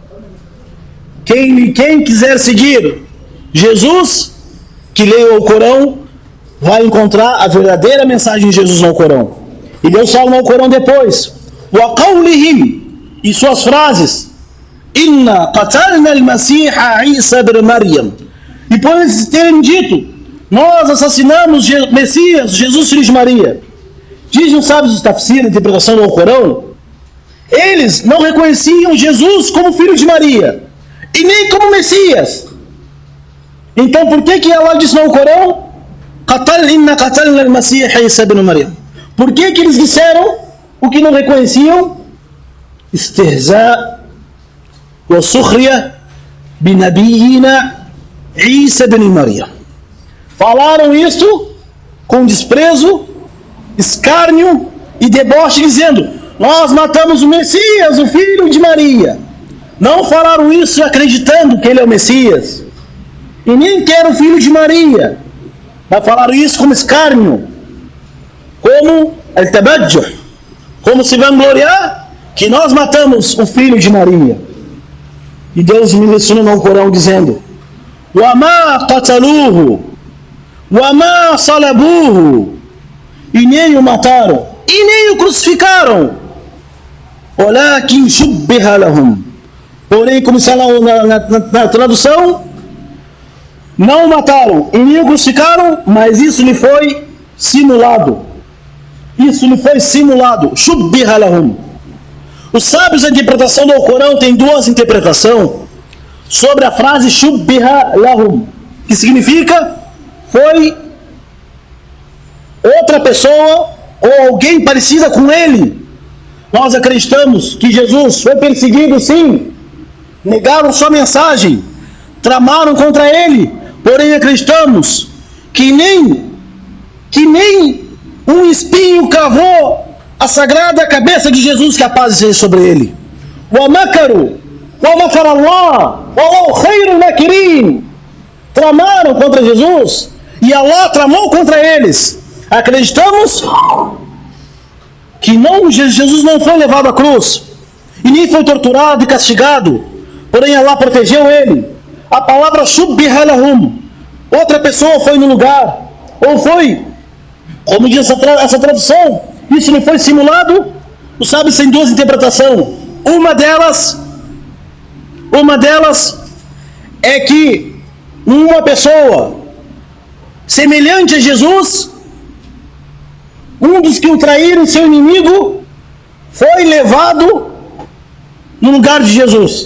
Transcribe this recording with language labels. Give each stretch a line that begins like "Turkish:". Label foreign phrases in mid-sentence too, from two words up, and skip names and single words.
Portuguese: Quem quiser seguir Jesus, que leia o Corão, vai encontrar a verdadeira mensagem de Jesus no Alcorão. E Deus fala no Alcorão depois:
Arabic: وقولهم,
Portuguese: e suas frases:
Arabic: إنا قتلنا المسيح عيسى ابن مريم.
Portuguese: E por eles terem dito: nós assassinamos Messias, Jesus filho de Maria. Dizem os sábios do tafsir, a interpretação do Alcorão, eles não reconheciam Jesus como filho de Maria, e nem como Messias. Então por que Allah disse no Alcorão:
Arabic: إنا قتلنا المسيح عيسى ابن مريم?
Portuguese: Por que eles disseram o que não reconheciam?
Arabic: Istihza وسخرية بنبينا عيسى بن مريم.
Portuguese: Falaram isto com desprezo, escárnio e deboche, dizendo: nós matamos o Messias, o filho de Maria. Não falaram isso acreditando que ele é o Messias, e nem que era o filho de Maria, mas falaram isso como escárnio, como al-tabajjuh, como se vangloriar que nós matamos o filho de Maria. E Deus me ensina no Corão dizendo:
Arabic: وَمَا قَتَلُوهُ وَمَا صَلَبُوهُ,
Portuguese: e nem o mataram, e nem o crucificaram,
Arabic: وَلَكِنْ شُبِّهَ لَهُمْ,
Portuguese: porém, como está na tradução, não o mataram e nem o crucificaram, mas isso lhe foi simulado. Isso lhe foi simulado.
Arabic: شُبِّهَ لَهُمْ.
Portuguese: Os sábios da interpretação do Corão têm duas interpretações sobre a frase
Arabic: شبه لهم,
Portuguese: que significa foi outra pessoa ou alguém parecida com ele. Nós acreditamos que Jesus foi perseguido, sim, negaram sua mensagem, tramaram contra ele, porém acreditamos que nem um espinho cravou a sagrada cabeça de Jesus, que a paz seja sobre ele.
Arabic: وَمَكَرُوا وَمَكَرَ اللَّهُ وَاللَّهُ خَيْرُ الْمَاكِرِينَ.
Portuguese: Tramaram contra Jesus e Allah tramou contra eles. Acreditamos que Jesus não foi levado à cruz e nem foi torturado e castigado, porém Allah protegeu ele. A palavra
Arabic: شبه لهم,
Portuguese: outra pessoa foi no lugar, ou foi, como diz essa tradução, isso lhe foi simulado. Os sábios têm duas interpretações. Uma delas é que uma pessoa semelhante a Jesus, um dos que o traíram, seu inimigo, foi levado no lugar de Jesus.